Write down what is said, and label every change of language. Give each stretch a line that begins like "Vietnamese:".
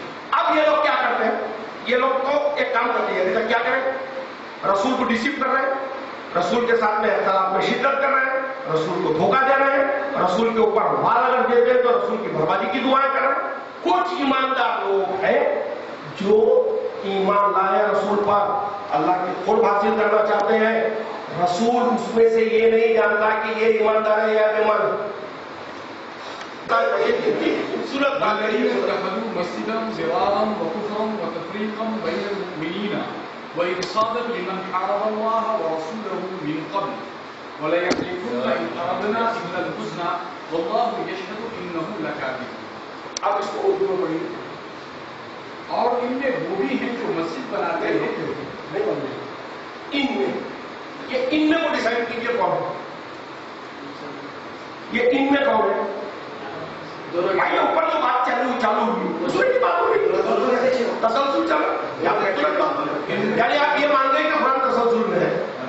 Urdu: اب یہ لوگ کیا کرتے ہیں؟ یہ لوگ تو ایک کام کرتے ہیں کیا کریں؟ رسول کو ڈیسیو کر رہے ہیں رسول کے ساتھ میں اختلاف میں شدت کر رہے ہیں رسول کو دھوکہ دے رہے ہیں رسول کے اوپر وار اگر دیتے ہیں تو رسول کی بربادی کی دعائیں کر رہے ہیں. کچھ ایماندار لوگ ہیں جو ایمان لائے رسول پر اللہ کی قرب حاصل کرنا چاہتے ہیں. رسول اس میں سے یہ نہیں جانتا کہ یہ ایماندار ہے یا بے ایمان. خوبصورت
Arabic: مسجدا ضرارا وكفرا وتفريقا بين المؤمنين وإرصادا لمن حارب الله ورسوله من قبل ولا يحلفن إن أردنا إلا الحسنى والله يشهد إنهم لكاذبون.
Urdu: آپ اس کو اردو میں پڑھیے. اور ان میں وہ بھی ہیں جو مسجد بناتے ہیں ان میں یہ ان میں کو ڈیسائیڈ کیجیے کون ہے یہ ان میں کون ہے؟ بھائی اوپر جو بات چالو ہوئی اس میں کی بات ہو رہی تسلسل چل یعنی آپ یہ مان گئے کہ قرآن تسلسل میں ہے.